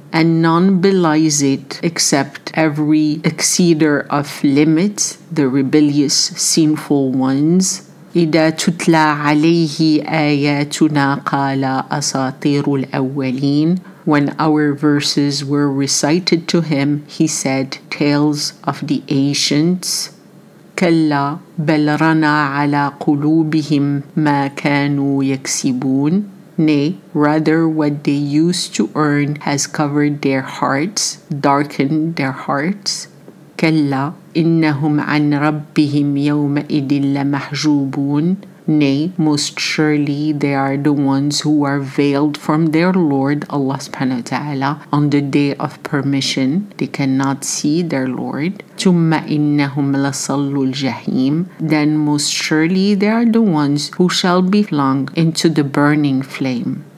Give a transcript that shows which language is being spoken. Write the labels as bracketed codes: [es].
[en] And none belies it except every exceeder of limits, the rebellious, sinful ones. [ar] إِذَا تُتْلَى عَلَيْهِ آيَاتُنَا قَالَ أَسَاطِيرُ الْأَوَّلِينَ. [en] When our verses were recited to him, he said, tales of the ancients. [ar] كلا بل رنا على قلوبهم ما كانوا يكسبون. [en] Nay, rather what they used to earn has covered their hearts, darkened their hearts. [ar] كلا إنهم عن ربهم يومئذ لمحجوبون. [en] Nay, most surely they are the ones who are veiled from their Lord, Allah subhanahu wa ta'ala, on the day of permission. They cannot see their Lord. [ar] ثُمَّ إِنَّهُمْ لَصَلُّوا الْجَحِيمِ. [en] Then most surely they are the ones who shall be flung into the burning flame.